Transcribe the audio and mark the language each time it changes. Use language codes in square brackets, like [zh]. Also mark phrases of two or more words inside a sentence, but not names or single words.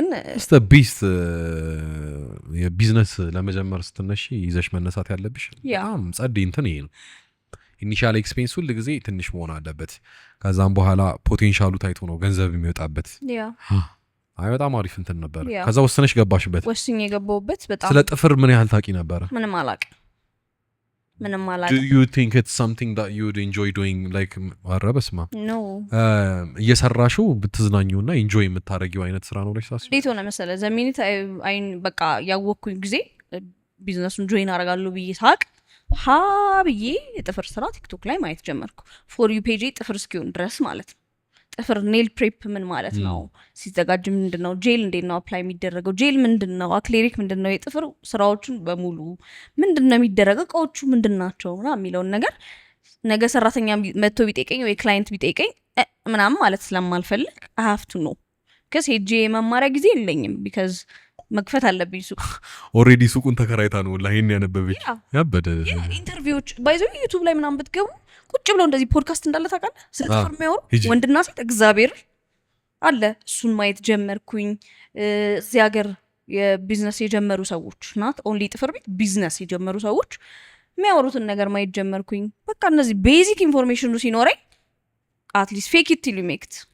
[am] ቢስት የቢዝነስ ለመጀመር ስትነሺ ይዘሽ መነሳት ያለብሽ በጣም ጸዴ እንትን ይሄ ነው [en] initial expense [am] ሁል ጊዜ ትንሽ መሆን አለበት ከዛም በኋላ ፖቴንሻሉ ታይቶ ነው ገንዘብ የሚወጣበት አይ በጣም አሪፍ እንትን ነበር ከዛ ወስነሽ ገባሽበት ወስኜ የገባሁበት በጣም ስለ ጥፍር ምን ያህል ታውቂ ነበር ምንም አላውቅም [en] do you think it's something that you would enjoy doing like አረበስማ no [am] እየሰራሽው ብትዝናኙና ኢንጆይ የምታረጊው አይነት ስራ ነው ለሽ ታስቢ እንዴት ሆነ መሰለ ዘሚኒት አይን በቃ ያወቅኩኝ ጊዜ ቢዝነሱን ጆይን አደርጋለሁ ብዬ ሳቅ ብዬ የጥፍር ስራ ቲክቶክ ላይ ማየት ጀመርኩ [en] For You page [am] ጥፍር እስኪሆን ድረስ ማለት ነው ጥፍር [en] nail prep [am] ምን ማለት ነው ሲዘጋጅ ምንድነው ጄል እንዴት ነው አፕላይ የሚደረገው ጄል ምንድነው አክሌሪክ ምንድነው የጥፍር ስራዎቹን በሙሉ ምንድነው የሚደረገው እቃዎቹ ምንድናቸው ምናምን የሚለውን ነገር ነገ ሰራተኛ መጥቶ ቢጠይቀኝ ወይ ክላይንት ቢጠይቀኝ ምናምን ማለት ስለማልፈልግ [en] I have to know [am] ከስ ሄጄ መማሪያ ጊዜ የለኝም because መክፈት አለብኝ ሱቅ ኦሬዲ ሱቁን ተከራይታ ነው ወላ ይሄን ያነበበች ያበደ ኢንተርቪዎች ባይዘው ዩቲዩብ ላይ ምናምን ብትገቡ ቁጭ ብለው እንደዚህ ፖድካስት እንዳለ ታውቃለህ ስለ ጥፍር የሚያወሩ ወንድና ሴት እግዚአብሔር አለ እሱን ማየት ጀመርኩኝ እዚህ ሀገር የቢዝነስ የጀመሩ ሰዎች ናት ኦንሊ ጥፍር ቤት ቢዝነስ የጀመሩ ሰዎች የሚያወሩትን ነገር ማየት ጀመርኩኝ በቃ እነዚህ [en] basic information [am] ሲኖረኝ [en] at least fake it till you make it